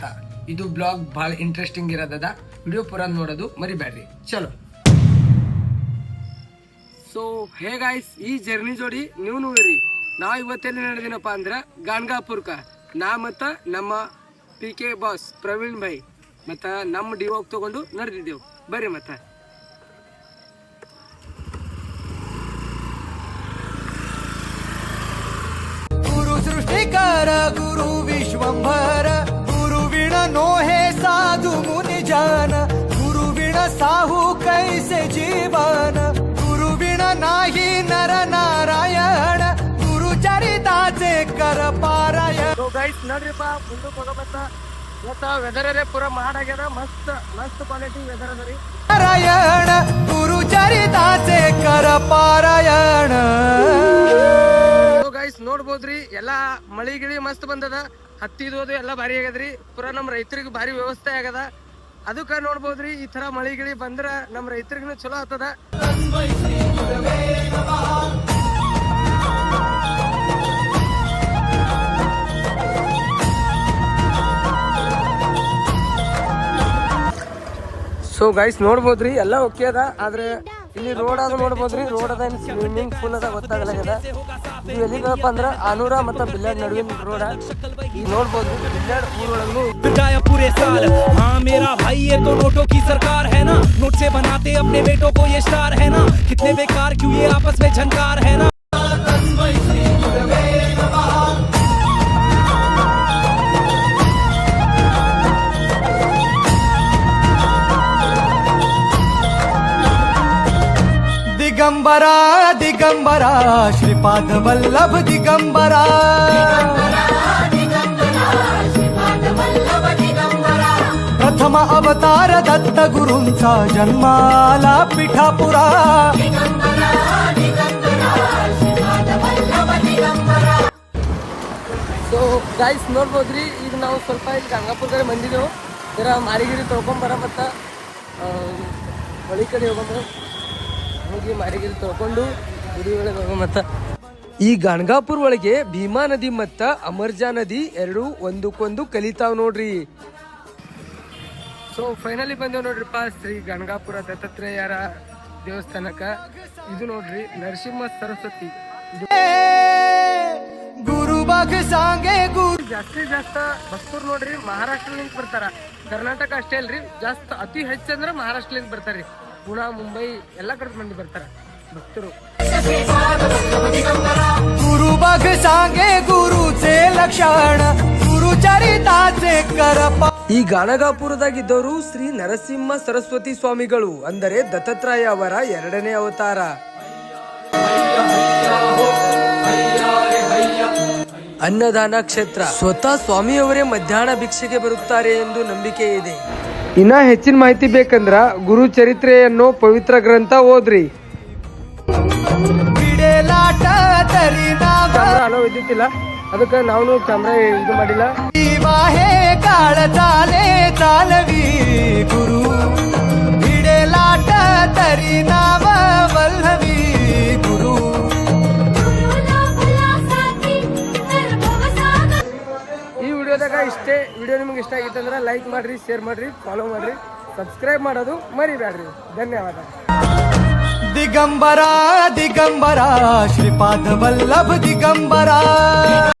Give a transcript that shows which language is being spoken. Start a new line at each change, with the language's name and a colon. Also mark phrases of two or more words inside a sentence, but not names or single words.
Kannada: ಇದು ಬ್ಲಾಗ್ ಭಾಳ ಇಂಟ್ರೆಸ್ಟಿಂಗ್ ಇರೋದದ. ವಿಡಿಯೋ ಪೂರ ನೋಡೋದು ಮರಿಬೇಡ್ರಿ. ಚಲೋ.
English: so hey guys,
Kannada: ಈ ಜರ್ನಿ ಜೋಡಿ ನೀವು ನೋಡಿರಿ. ನಾ ಇವತ್ತೆಲ್ಲಿ ನಡೆದಿನಪ್ಪ ಅಂದ್ರೆ ಗಾಣಗಾಪುರ್ಕ. ನಾ ಮತ್ತು ನಮ್ಮ PK ಬಾಸ್ ಪ್ರವೀಣ್ ಭಾಯ್ ಮತ್ತು ನಮ್ಮ ಡಿವೋಗ್ ತಗೊಂಡು ನಡೆದಿದ್ದೆವು. ಬರ್ರಿ ಮತ್ತೆ.
Marathi: सृष्टिकार गुरु विश्वंभर गुरुविण नोहे साधु मुनि जान गुरुविण साहू कैसे जीवन गुरुविण नाही नर नारायण गुरु चरिताचे कर पारायण.
English: so guys
Kannada: ನೋಡ್ರಿಪ್ಪ, ಮುಂದಕ್ಕೆ ಹೋಗಬತ್ತ. ಇವತ್ತು ವೆದರ್ ಅರೇ ಪೂರ ಮಾಡಾಗ್ಯದ. ಮಸ್ತ್
English: quality weather
Kannada: ಅದ ರೀ.
Marathi: नारायण गुरु चरिताचे कर पारायण.
Kannada: ಗೈಸ್ ನೋಡ್ಬೋದ್ರಿ, ಎಲ್ಲಾ ಮಳಿ ಗಿಳಿ ಮಸ್ತ್ ಬಂದದ. ಹತ್ತಿದೋದು ಎಲ್ಲ ಭಾರಿ ಆಗ್ಯದ್ರಿ. ಪೂರ ನಮ್ಮ ರೈತರಿಗೆ ಭಾರಿ ವ್ಯವಸ್ಥೆ ಆಗದ. ಅದಕ್ಕ ನೋಡ್ಬೋದ್ರಿ, ಈ ತರ ಮಳಿ ಗಿಳಿ ಬಂದ್ರ ನಮ್ಮ ರೈತರಿಗೂ ಚಲೋ ಆಗ್ತದ.
English: so guys
Kannada: ನೋಡ್ಬೋದ್ರಿ, ಎಲ್ಲ ಓಕೆ ಅದ. ಆದ್ರೆ ಇಲ್ಲಿ ರೋಡ್ ಅದ ನೋಡ್ಬೋದ್ರಿ. ರೋಡ್ ಅದ,
English: swimming pool
Kannada: ಅದ, ಗೊತ್ತಾಗಲಾಗ್ಯದ. ಇದು ಎಲ್ಲಿಗಪ್ಪ ಅಂದ್ರೆ ಆನೂರ ಮತ್ತು ಬಿಲ್ಲಾಡ್ ನಡುವಿನ ರೋಡ. ಈಗ ನೋಡ್ಬೋದು ಬಿಲ್ಲಾಡ್ ಊರೊಳಗೂ
Hindi: पूरे साल. हाँ मेरा भाई, ये तो नोटों की सरकार है ना. नोट से बनाते अपने बेटों को ये स्टार है ना. कितने बेकार क्यों ये आपस में झनकार है ना.
Marathi: दिगंबरा दिगंबरा श्रीपाद वल्लभ दिगंबरा प्रथम अवतार दत्त गुरूंचा जन्माला पिठापुरा.
English: so guys
Kannada: ನೋಡ್ಬೋದ್ರಿ, ಈಗ ನಾವು ಸ್ವಲ್ಪ ಇಲ್ಲಿ ಗಂಗಾಪುರ ಕಡೆ ಬಂದಿದ್ದೆವು. ಜರ ಮಾರಿಗಿರಿ ತೊಳ್ಕೊಂಬರ ಮತ್ತು ಹೊಳಿ ಕಡೆ ಹೋಗಮ್ಮ. ಹೋಗಿ ಮಾರಿಗಿರಿ ತೊಳ್ಕೊಂಡು ಗುಡಿ ಒಳಗೆ ಹೋಗ. ಮತ್ತು ಈ ಗಣಗಾಪುರ ಒಳಗೆ ಭೀಮಾ ನದಿ ಮತ್ತು ಅಮರ್ಜಾ ನದಿ ಎರಡು ಒಂದಕ್ಕೊಂದು ಕಲಿತಾವ್ ನೋಡ್ರಿ.
English: so finally
Kannada: ಬಂದೇವ್ ನೋಡ್ರಿಪ್ಪ ಶ್ರೀ ಗಣಗಾಪುರ ದತ್ತಾತ್ರೇಯರ ದೇವಸ್ಥಾನಕ್ಕ. ಇದು ನೋಡ್ರಿ ನರಸಿಂಹ ಸರಸ್ವತಿ.
Marathi: गुरु बग सांगे गुरु
Kannada: ಜಾಸ್ತಿ ಭಕ್ತರು ನೋಡ್ರಿ ಮಹಾರಾಷ್ಟ್ರಲಿಂದ ಬರ್ತಾರ. ಕರ್ನಾಟಕ ಅಷ್ಟೇ ಅಲ್ರಿ, ಜಾಸ್ತಿ ಅತಿ ಹೆಚ್ಚಂದ್ರೆ ಮಹಾರಾಷ್ಟ್ರಲಿಂದ ಬರ್ತಾರ್ರಿ. ಪುಣೆ, ಮುಂಬೈ ಎಲ್ಲ ಕಡೆ ಮಂದಿ ಬರ್ತಾರ ಭಕ್ತರು.
Marathi: गुरु बग सांगे गुरुचे लक्षण गुरु चरिताचे कर.
Kannada: ಈ ಗಾಣಗಾಪುರದಾಗಿದ್ದವರು ಶ್ರೀ ನರಸಿಂಹ ಸರಸ್ವತಿ ಸ್ವಾಮಿಗಳು, ಅಂದರೆ ದತ್ತಾತ್ರೇಯ ಅವರ ಎರಡನೇ ಅವತಾರ. ಅನ್ನದಾನ ಕ್ಷೇತ್ರ. ಸ್ವತಃ ಸ್ವಾಮಿಯವರೇ ಮಧ್ಯಾಹ್ನ ಭಿಕ್ಷೆಗೆ ಬರುತ್ತಾರೆ ಎಂದು ನಂಬಿಕೆ ಇದೆ. ಇನ್ನ ಹೆಚ್ಚಿನ ಮಾಹಿತಿ ಬೇಕಂದ್ರ ಗುರು ಚರಿತ್ರೆ ಅನ್ನೋ ಪವಿತ್ರ ಗ್ರಂಥ ಓದ್ರಿ. ಕ್ಯಾಮ್ರಾ ಅಲೋ ಇದ್ದಿತ್ತಿಲ್ಲ, ಅದಕ್ಕೆ ನಾವು ಕ್ಯಾಮ್ರಾ ಇದು ಮಾಡಿಲ್ಲ.
Marathi: हे काळ चाले चालवी गुरु भिडे लाट तरी नाव वल्लवी गुरु.
Kannada: ಈ ವಿಡಿಯೋದಾಗ ಇಷ್ಟೇ. ವಿಡಿಯೋ ನಿಮ್ಗೆ ಇಷ್ಟ ಆಗಿತ್ತಂದ್ರೆ ಲೈಕ್ ಮಾಡ್ರಿ, ಶೇರ್ ಮಾಡ್ರಿ, ಫಾಲೋ ಮಾಡ್ರಿ, ಸಬ್ಸ್ಕ್ರೈಬ್ ಮಾಡೋದು ಮರಿಬೇಡ್ರಿ. ಧನ್ಯವಾದ.
Marathi: दिगंबरा दिगंबरा श्रीपाद वल्लभ दिगंबरा.